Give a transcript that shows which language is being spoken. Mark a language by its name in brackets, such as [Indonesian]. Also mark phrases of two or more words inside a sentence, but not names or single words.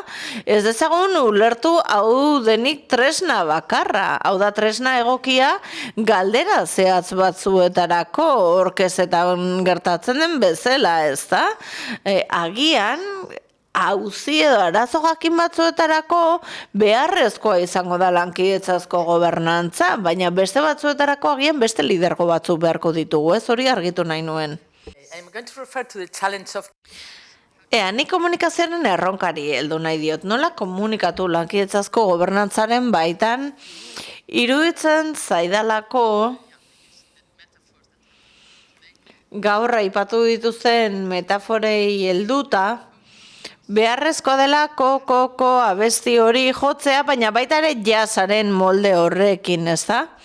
[Basque] Ez dezagun ulertu hau denik tresna bakarra, hau da tresna egokia galdera zehatz batzuetarako orkezetan gertatzen den bezala, ezta? Agian auzi edo arazo jakin batzuetarako beharrezkoa izango da lankietzazko gobernantza, baina beste batzuetarako agian beste lidergo batzuk beharko ditugu, ez hori argitu nahi nuen. [English] I'm going to refer to the challenge of [Basque] Ni komunikazioaren erronkari heldu nahi diot, nola komunikatu lankietzazko gobernantzaren baitan, iruditzen zaidalako gaur aipatu dituzten metaforei helduta, beharrezkoa dela koko abesti hori jotzea, baina baita ere jazzaren molde horrekin, ez da?